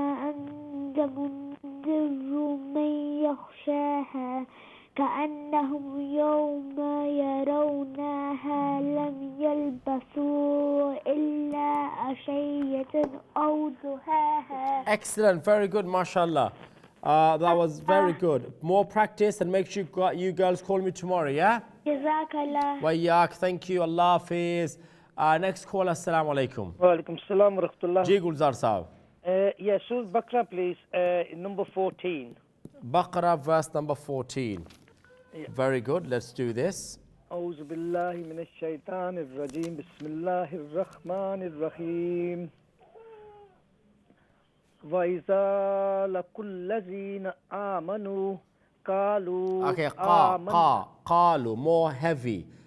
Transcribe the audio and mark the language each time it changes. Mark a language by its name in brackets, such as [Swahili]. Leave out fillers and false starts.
[Arabic] أنت منذر من يخشاها كأنهم يوم يرونها لم يلبثوا إلا عشية أو ضحاها. [English] Excellent, very good, mashallah. That was very good. More practice and make sure you girls call me tomorrow, yeah? Jazakallah. Wayak, thank you. Allah Hafiz. Next call, assalamu alaikum. Wa alaikum salam wa rahmatullah. Ji Gulzar Sahab. Yeah, Surah Baqarah, please, number 14. Baqarah, verse number 14. Yeah. Very good. Let's do this. [Arabic] أعوذ بالله من الشيطان الرجيم بسم الله الرحمن الرحيم وإذا لقوا الذين آمنوا قالوا [English] Okay, قالوا more heavy.